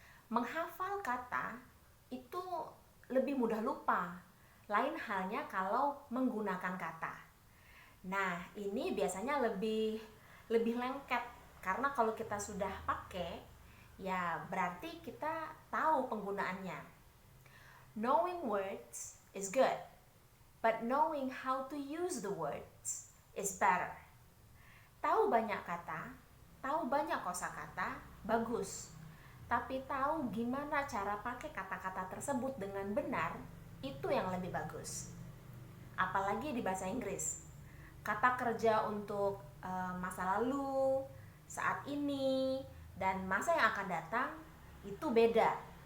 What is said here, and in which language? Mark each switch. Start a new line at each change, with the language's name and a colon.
Indonesian: Menghafal kata itu lebih mudah lupa. Lain halnya kalau menggunakan kata. Nah, ini biasanya lebih lengket karena kalau kita sudah pakai, ya berarti kita tahu penggunaannya.
English: Knowing words is good, but knowing how to use the words is better.
Indonesian: Tahu banyak kata, tahu banyak kosakata, bagus. Tapi tahu gimana cara pakai kata-kata tersebut dengan benar, itu yang lebih bagus. Apalagi di bahasa Inggris. Kata kerja untuk masa lalu, saat ini, dan masa yang akan datang itu beda.